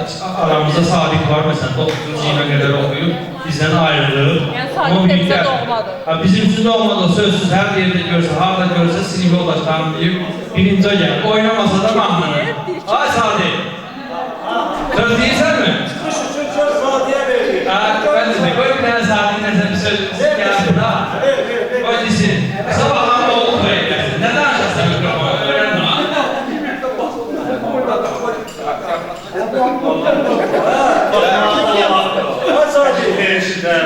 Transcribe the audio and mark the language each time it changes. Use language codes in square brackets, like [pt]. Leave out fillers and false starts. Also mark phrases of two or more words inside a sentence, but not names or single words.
[az] Aramızda Sadiq var məsələn, 9-cu sinifə qədər oxuyub, bizdən ayrılır. Yəni Sadiq də bizə doğmadır. Bizim üçün doğmadır, sözsüz hər yerdə görsə, harada görsə sinif yoldaşlarım deyib, birinci gəlir, oynamasa da mahnını. Ay Sadiq! Söz deyirsən mi? Söz Sadiq'e verir. [tr] Ben de koy bir tane Sadiq [az] nəsə bir söz gəlsin ha. [tr] Koy desin. Sabahlar oldu böyle. Neden açarsan mikrofonu? Öğren ha. [az] Ay Sadiq verişinden.